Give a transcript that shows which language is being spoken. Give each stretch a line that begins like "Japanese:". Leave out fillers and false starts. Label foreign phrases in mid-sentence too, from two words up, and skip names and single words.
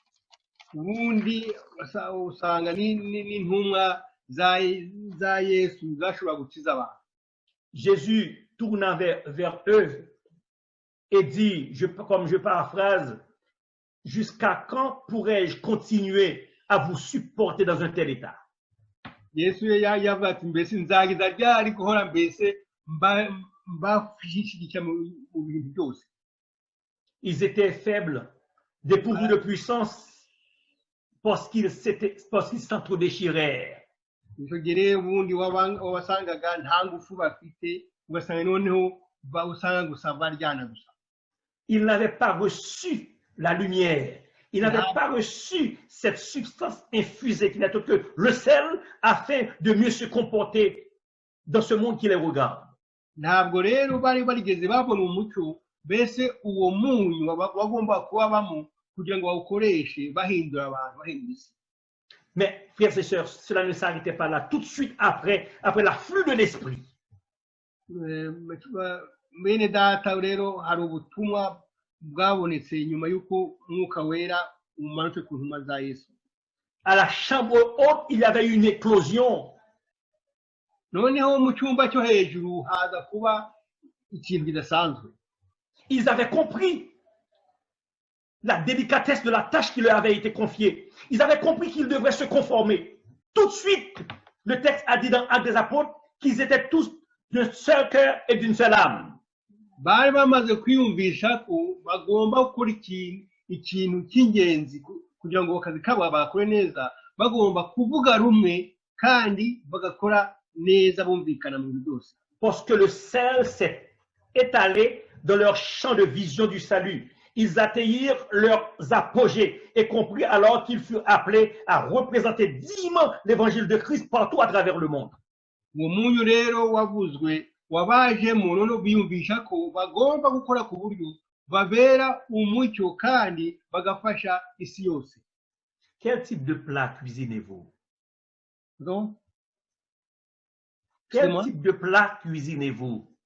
Kinyarwanda: Ubundi usanga n'intumwa za Yesu zashobora gukiza abantu.
French: Jésus tourna vers eux et dit, comme je paraphrase, jusqu'à quand pourrais-je continuer à vous supporter dans un tel état?
Kinyarwanda: Yesu yavuga ati mbese nzagiza ryari guhora mbese mbashyigikiye mu bintu byose.
French: Ils étaient faibles, dépourvus de puissance, parce qu'ils s'entre-déchirèrent.
Kinyarwanda: Icyo gihe ubundi wasangaga nta ngufu bafite, ugasanga noneho usanga gusa baryana gusa.
French: Ils n'avaient pas reçu la lumière. Ils n'avaient pas reçu cette substance infusée qui n'est autre que le sel afin de mieux se comporter dans ce monde qui les regarde.
Kinyarwanda: Ntabwo rero bari barigeze babona umucyo, mbese uwo munyu bagomba kuba bamo kugira ngo bawukoreshe bahindura abantu, bahindura isi.
French: Mais, frères et sœurs, cela ne s'arrêtait pas là. Tout de suite après l'afflux de l'esprit.
Kinyarwanda: Bene data rero hari ubutumwa bwabonetse nyuma y'uko umwuka wera umanutse ku ntumwa za Yesu.
French: À la chambre haute, il y avait une éclosion.
Kinyarwanda: Noneho mu cyumba cyo hejuru haza kuba ikintu kidasanzwe.
French: Ils avaient compris la délicatesse de la tâche qui leur avait été confiée. Ils avaient compris qu'ils devraient se conformer. Tout de suite, le texte a dit dans Actes des Apôtres qu'ils étaient tous d'un seul cœur et d'une seule âme.
Kinyarwanda: Bari bamaze kwiyumvisha ko bagomba gukora ikintu cy'ingenzi kugira ngo akazi kabo bakore neza, bagomba kuvuga rumwe kandi bagakora neza bumvikana mu bintu byose.
French: Parce que le sel s'est étalé dans leur champ de vision du salut. Ils atteignirent leurs apogées et compris alors qu'ils furent appelés à représenter dignement l'évangile de Christ partout à travers le monde.
Kinyarwanda: Uwo munyu rero wavuzwe wabajemo none biyumvisha ko bagomba gukora ku buryo babera umucyo kandi bagafasha isi yose.
French: Quel type de plat cuisinez-vous? Non? Quel type de plat cuisinez-vous?